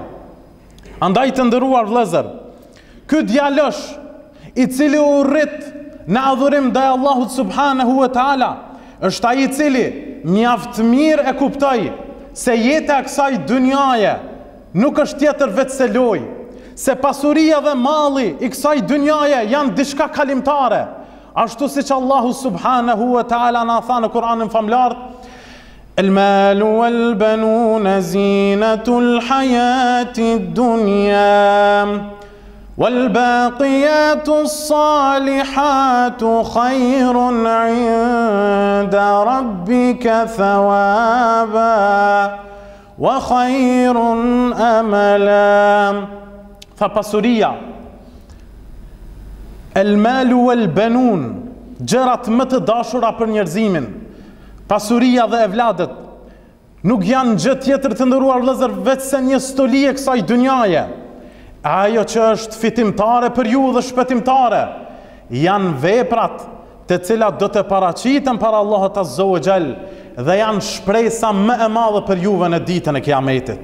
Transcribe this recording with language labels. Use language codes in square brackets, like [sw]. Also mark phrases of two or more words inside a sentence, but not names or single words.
[sq] Andaj të nderuar vëllezër, ky djalosh i cili u rrit në adhurim ndaj Allahut [ar] سبحانه وتعالى [sq] është ai i cili mjaft mirë e kuptoi se jeta e kësaj dunjaje nuk është tjetër vetë se lojë, se pasuria dhe malli i kësaj dunjaje janë diçka kalimtare. Ashtu si që Allahu [ar] سبحانه وتعالى [sq] na tha në Kur'anin famlar: [ar] المال والبنون زينة الحياة الدنيا والباقيات الصالحات خير عند ربك ثوابا وخير أملا. [sq] Tha pasuria, [ar] المال والبنون, [sq] gjërat më të dashura për njerëzimin, pasuria dhe evladët, nuk janë gjë tjetër të nderuar vëllezër vetëse një stoli e kësaj dunjaje. Ajo që është fitimtare për ju dhe shpëtimtare janë veprat të cilat do të paraqiten para Allahut [ar] عز وجل [sq] dhe janë shpresa më e madhe për juve në ditën e Kiametit.